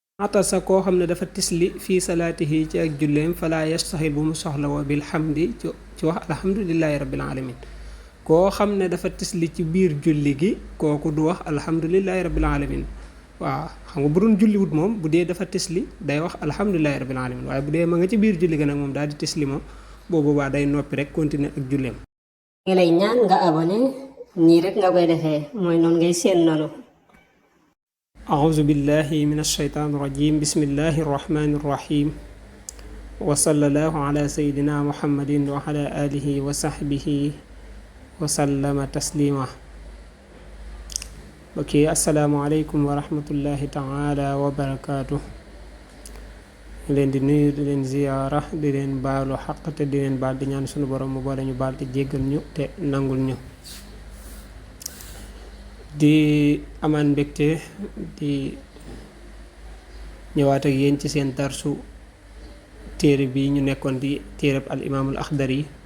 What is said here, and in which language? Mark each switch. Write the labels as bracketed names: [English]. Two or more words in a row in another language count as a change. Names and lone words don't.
[Wolof] atasa koo xam ne dafa tisli [Arabic] في صلاته [Wolof] ci ak julleem [Arabic] فلا يشتغل [Wolof] bu mu soxla [Arabic] وبالحمد [Wolof] ci wax [Arabic] الحمد لله رب العالمين [Wolof] koo xam ne dafa tisli ci biir julli gi kooku du wax [Arabic] الحمد لله رب العالمين [Wolof] waaw xam nga bu doon julliwut moom bu dee dafa tisli day wax [Arabic] الحمد لله رب العالمين [Wolof] waaye bu dee ma nga ci biir julli ga nag moom daal di tisli moom boobu baa day noppi rek continuer ak julleem. ngi lay ñaan nga abonné nii rek nga koy defee mooy noonu ngay seen noonu. [Arabic] أعوذ بالله من الشيطان الرجيم بسم الله الرحمن الرحيم وصلى الله على سيدنا محمد وعلى آله وصحبه وسلم تسليما بكي السلام عليكم ورحمة الله تعالى وبركاته [Wolof] leen di nuyu di leen ziyaara di leen baalu xaq te di leen baal di ñaan sunu borom mu boole ñu baal te jéggal ñu te nangul ñu di amaan mbégte di ñëwaat ak yéen ci seen darsu téere bi ñu nekkoon di téereb al imaamul axdari